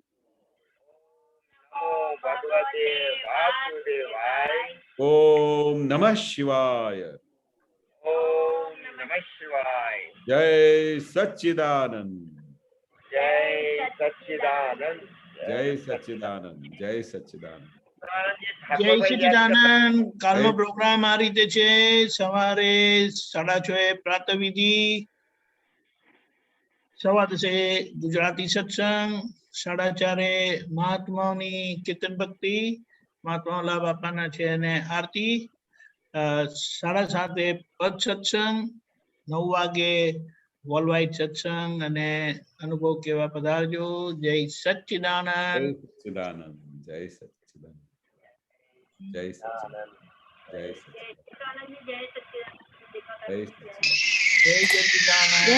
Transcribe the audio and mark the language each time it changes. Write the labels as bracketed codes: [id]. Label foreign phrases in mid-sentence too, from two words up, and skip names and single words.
[sa] नमो भगवते वासुदेवाय ओम नमः शिवाय ओम नमः शिवाय जय सच्चिदानंद जय सच्चिदानंद जय सच्चिदानंद जय सच्चिदानंद [gu] જય સચ્ચિદાનંદ કાલનો પ્રોગ્રામ આ રીતે છે સવારે 6:30 પ્રાતઃવિધિ 10:15 ગુજરાતી સત્સંગ 4:30 મહાત્માઓની કીર્તન ભક્તિ મહાત્મા બાપાના છે અને આરતી 7:30 પદ સત્સંગ 9 વાગે [en] world wide [gu] સત્સંગ અને અનુભવ કેવા પધારજો જય સચ્ચિદાનંદ [sa] सच्चिदानंद जय सच्चिदानंद जय सच्चिदानंद जय सच्चिदानंद जय सच्चिदानंद